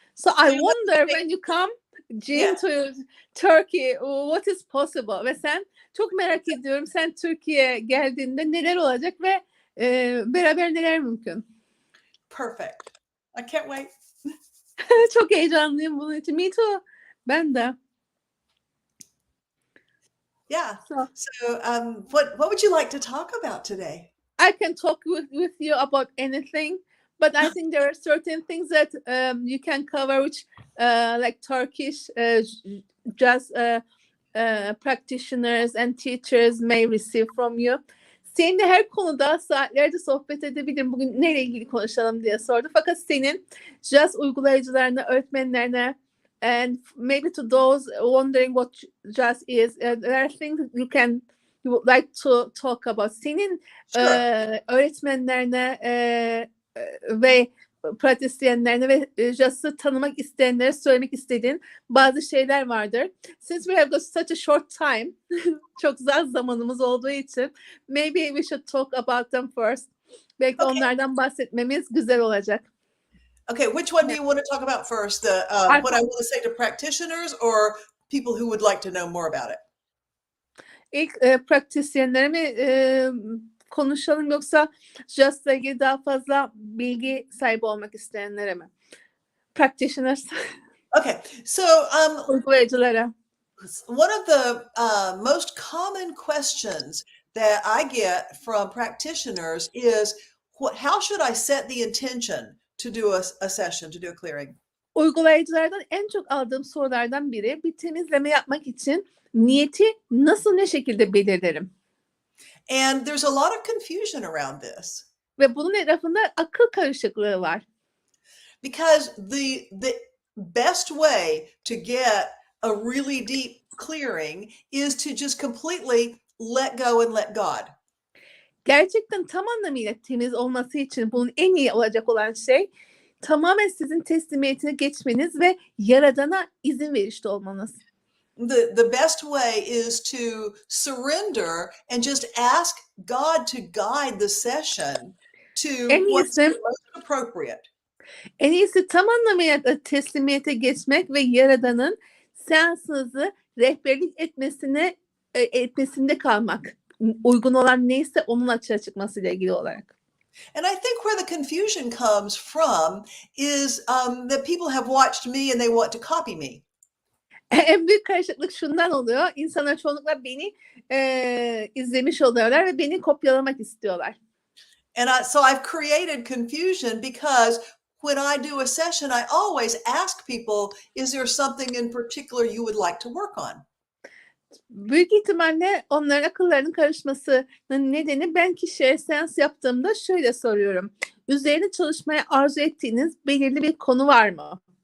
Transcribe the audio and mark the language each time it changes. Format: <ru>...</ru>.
<en>So I wonder when you come Jean to Turkey, what is possible?</en> <tr>Ve sen çok merak ediyorum. Sen Türkiye'ye geldiğinde neler olacak ve beraber neler mümkün?</tr> <en>Perfect. I can't wait.</en> <tr>Çok heyecanlıyım bunun için.</tr> <en>Me too.</en> <tr>Ben de.</tr> <en>Yeah. So what would you like to talk about today? I can talk with you about anything, but I think there are certain things that you can cover, which like Turkish just practitioners and teachers may receive from you.</en> <tr>Seninle her konuda saatlerce sohbet edebilirim. Bugün neyle ilgili konuşalım diye sordu. Fakat senin just uygulayıcılarına, öğretmenlerine,</tr> <en>and maybe to those wondering what just is, there are things you would like to talk about.</en> <tr>Senin öğretmenlerine ve pratisyenlerine ve just'ı tanımak isteyenlere söylemek istediğin bazı şeyler vardır.</tr> <en>Since we have got such a short time,</en> <tr>çok az zamanımız olduğu için,</tr> <en>maybe we should talk about them first.</en> <tr>Belki onlardan bahsetmemiz güzel olacak.</tr> <en>Okay, which one do you want to talk about first? The what I want to say to practitioners or people who would like to know more about it?</en> <tr>İlk pratisyenlere mi konuşalım yoksa Just'la ilgili daha fazla bilgi sahibi olmak isteyenlere mi?</tr> <en>Practitioners. Okay, so</en> <tr>uygulayıcılara.</tr> <en>one of the most common questions that I get from practitioners is, how should I set the intention to do a session, to do a clearing?</en> <tr>Uygulayıcılardan en çok aldığım sorulardan biri, bir temizleme yapmak için niyeti nasıl, ne şekilde belirlerim?</tr> <en>And there's a lot of confusion around this.</en> <tr>Ve bunun etrafında akıl karışıklığı var.</tr> <en>Because the best way to get a really deep clearing is to just completely let go and let God.</en> <tr>Gerçekten tam anlamıyla temiz olması için bunun en iyi olacak olan şey tamamen sizin teslimiyetine geçmeniz ve Yaradan'a izin verişte olmanız.</tr> <en>The best way is to surrender and just ask God to guide the session to what's most appropriate.</en> <tr>En iyisi tam anlamıyla teslimiyete geçmek ve Yaradan'ın seansınızı rehberlik etmesinde kalmak. Uygun olan neyse onun açığa çıkmasıyla ilgili olarak.</tr> <en>And I think where the confusion comes from is that people have watched me and they want to copy me.</en> <tr>En büyük karışıklık şundan oluyor. İnsanlar çoğunlukla beni izlemiş oluyorlar ve beni kopyalamak istiyorlar.</tr> <en>And so I've created confusion because when I do a session, I always ask people, is there something in particular you would like to work on?</en> <tr>Büyük ihtimalle onların akıllarının karışmasının nedeni, ben kişiye seans yaptığımda şöyle soruyorum. Üzerine çalışmaya arzu ettiğiniz belirli bir konu var mı?</tr>